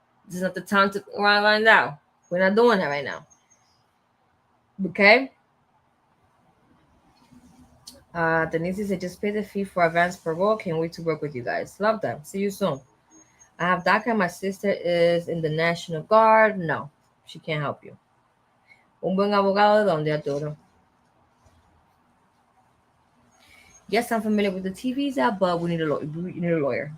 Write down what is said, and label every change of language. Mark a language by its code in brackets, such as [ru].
[en] This is not the time to run right now. We're not doing that right now. Okay? Denise said, just pay the fee for advance parole. Can't wait to work with you guys. Love them. See you soon. I have DACA. My sister is in the National Guard. No, she can't help you. [es] Un buen abogado de donde, Arturo? [en] Yes, I'm familiar with the T visa, but we need a lawyer.